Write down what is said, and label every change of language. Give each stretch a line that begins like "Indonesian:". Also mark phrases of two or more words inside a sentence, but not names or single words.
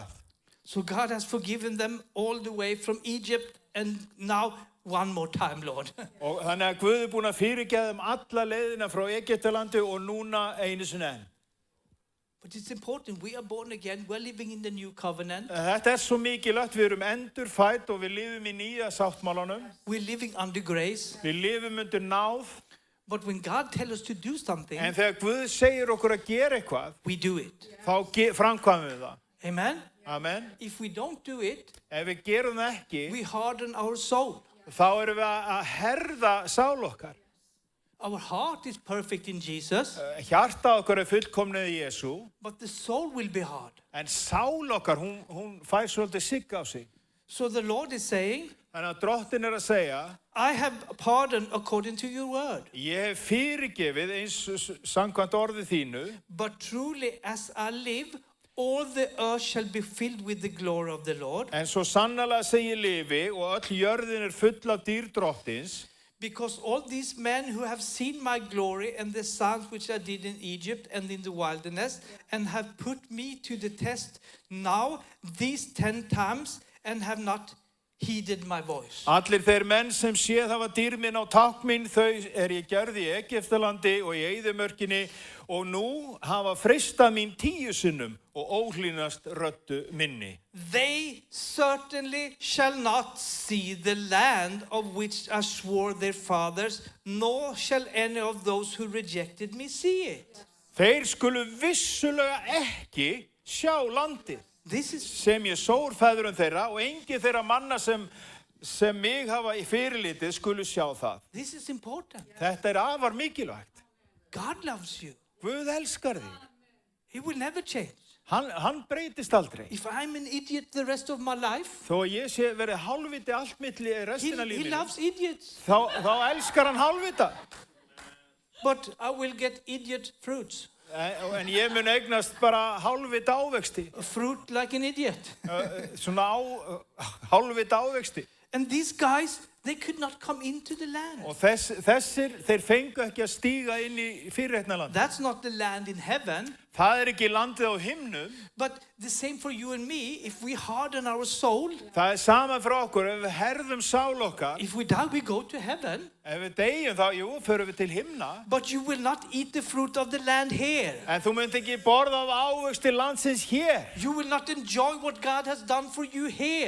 English: So God has forgiven them all the way from Egypt and now one more time, Lord.
Icelandic: Og þannig að Guð er búinn að fyrirgefa þeim alla leiðina frá Egyptalandi og núna einu sinni enn.
English: But it's important, we are born again, we're living in the new covenant.
Icelandic: Þetta er svo mikilvægt, við erum endurfædd og við lifum í nýja sáttmálanum.
English: We're living under grace.
Icelandic: Við lifum undir náð.
English: But when God tells us to do something,
Icelandic: En þegar Guð segir okkur að gera eitthvað,
English: we do it.
Icelandic: þá framkvæmum við það.
English: Amen?
Icelandic: Amen.
English: If we don't do it,
Icelandic: Ef við gerum það ekki,
English: we harden our soul.
Icelandic: þá erum við að herða sál okkar.
English: Our heart is perfect in Jesus,
Icelandic: Hjarta okkar er fullkomnið í Jesú,
English: but the soul will be hard.
Icelandic: en sál okkar, hún fær svolítið sigg á sig.
English: So the Lord is saying,
Icelandic: Þannig að drottin er að segja,
English: I have pardoned according to your word.
Icelandic: ég hef fyrirgefið eins samkvæmt orðið þínu,
English: But truly as I live, all the earth shall be filled with the glory of the Lord.
Icelandic: en svo sannarlega sem ég lifi og öll jörðin er full af dýr drottins,
English: Because all these men who have seen my glory and the signs which I did in Egypt and in the wilderness, and have put me to the test now these 10 times, and have not heeded my voice.
Icelandic: Allir þeir menn sem séð hafa dýr minn á tákn minn, þau ég gjörði í Egyptalandi og í eyðimörkinni og nú hafa freistað mín 10 sinnum og óhlýnast röddu minni.
English: They certainly shall not see the land of which I swore their fathers, nor shall any of those who rejected me see it.
Icelandic: Þeir skulu vissulega ekki sjá landið sem ég sór feðrum þeirra og engin þeirra manna sem mig hafa í fyrirlitið skulu sjá það.
English: This is important.
Icelandic: Þetta afar mikilvægt.
English: God loves you.
Icelandic: Guð elskar þig.
English: He will never change.
Icelandic: Hann breytist aldrei.
English: If I'm an idiot the rest of my life,
Icelandic: Þó ég sé verið hálfviti allt milli restina
English: he
Icelandic: lífinu,
English: loves idiots.
Icelandic: þá elskar hann hálfvita.
English: But I will get idiot fruits.
Icelandic: En ég mun eignast bara hálfvita ávexti.
English: A fruit like an idiot.
Icelandic: Svona hálfvita ávexti.
English: And these guys, they could not come into the land.
Icelandic: Og þessir, þeir fengu ekki að stíga inn í fyrirreitna land.
English: That's not the land in heaven.
Icelandic: Það ekki landið á himnum.
English: But the same for you and me, if we harden our soul,
Icelandic: Það sama fyrir okkur, ef við herðum sál okkar,
English: if we die, we go to heaven.
Icelandic: ef við deyjum þá, förum við til himna.
English: But you will not eat the fruit of the land here.
Icelandic: En þú munt ekki borða af ávexti landsins hér.
English: You will not enjoy what God has done for you here.